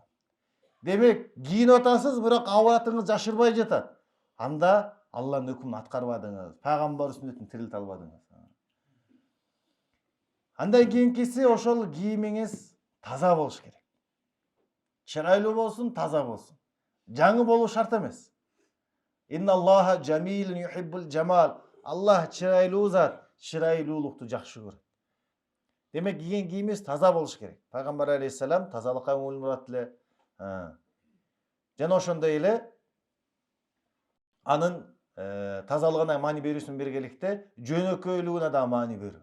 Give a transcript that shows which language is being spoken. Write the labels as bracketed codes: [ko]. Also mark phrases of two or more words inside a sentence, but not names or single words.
[ky] Демек, кийинип атасыз, бирок авратыңыз жашырбай жатат. Анда Алланын өкүмүн аткарбадыңыз, пайгамбар сүннөтүн тирилте албадыңыз. Андан кийинкиси ошол кийимиңиз таза болуш керек. Чырайлуу болсун, таза болсун. Жаңы болуу шарт эмес. [ar] إن الله جميل يحب الجمال. [ky] Аллах чырайлуу зат, чырайлуулукту жакшы көрөт. Демек, кийген кийимиз таза болуш керек. Пайгамбар алейхиссалам тазалыкка көңүл бурат эле. Жана ошондой эле анын тазалыгына маани берүүсүн бергеликте жөнөкөйлүгүнө да маани берүү.